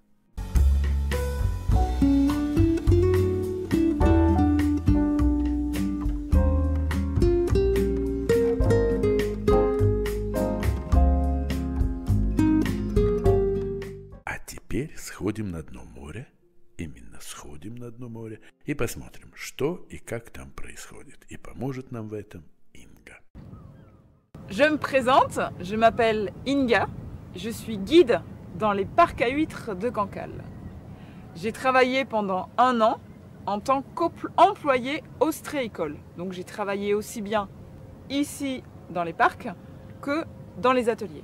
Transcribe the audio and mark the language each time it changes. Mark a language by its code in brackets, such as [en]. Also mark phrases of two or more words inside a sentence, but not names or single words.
[ru] Теперь сходим на дно моря, именно сходим на дно моря и посмотрим, что и как там происходит. И поможет нам в этом Инга. [fr] Je me présente, je m'appelle Inga, je suis guide dans les parcs à huîtres de Cancale. J'ai travaillé pendant 1 an en tant qu'employé ostréicole. Donc j'ai travaillé aussi bien ici dans les parcs que dans les ateliers.